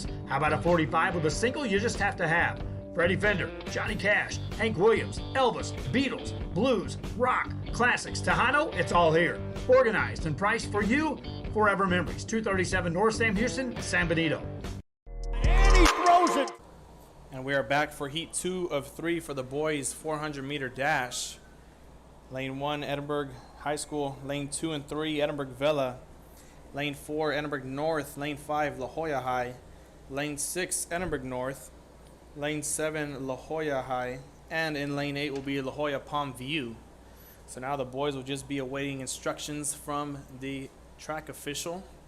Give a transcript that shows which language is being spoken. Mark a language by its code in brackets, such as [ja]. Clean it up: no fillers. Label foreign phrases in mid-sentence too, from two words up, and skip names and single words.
[en] How about a 45 with a single you just have to have? Freddie Fender, Johnny Cash, Hank Williams, Elvis, Beatles, blues, rock, classics, Tejano, it's all here. Organized and priced for you. Forever Memories, 237 North Sam Houston, San Benito. And he throws it. And we are back for heat 2 of 3 for the boys 400 meter dash. Lane 1, Edinburg High School. Lane 2 and 3, Edinburg Vela. Lane 4, Edinburg North. Lane 5, La Joya High. Lane 6, Edinburg North. Lane 7, La Joya High. And in lane 8 will be La Joya Palmview. So now the boys will just be awaiting instructions from the track official.